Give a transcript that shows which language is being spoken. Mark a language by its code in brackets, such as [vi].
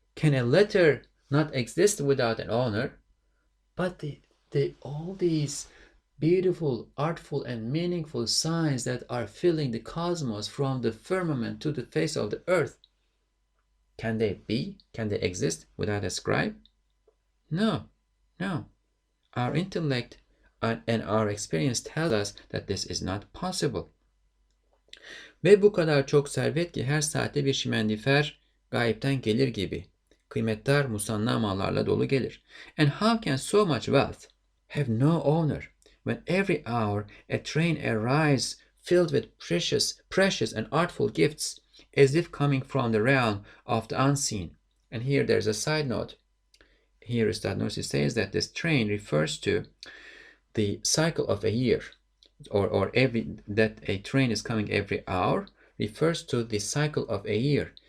[en] Can a letter not exist without an owner? But all these beautiful, artful, and meaningful signs that are filling the cosmos from the firmament to the face of the earth, can they exist without a scribe? No, no. Our intellect and our experience tell us that this is not possible. [tr] Ve bu kadar çok servet ki her saatte bir şimendifer gayipten gelir gibi. Kıymetdar musanna mallarla dolu gelir. [en] And how can so much wealth have no owner when every hour a train arrives filled with precious and artful gifts, as if coming from the realm of the unseen? And here there's a side note. Here Ustad Nursi says that this train refers to the cycle of a year, or that a train is coming every hour refers to the cycle of a year.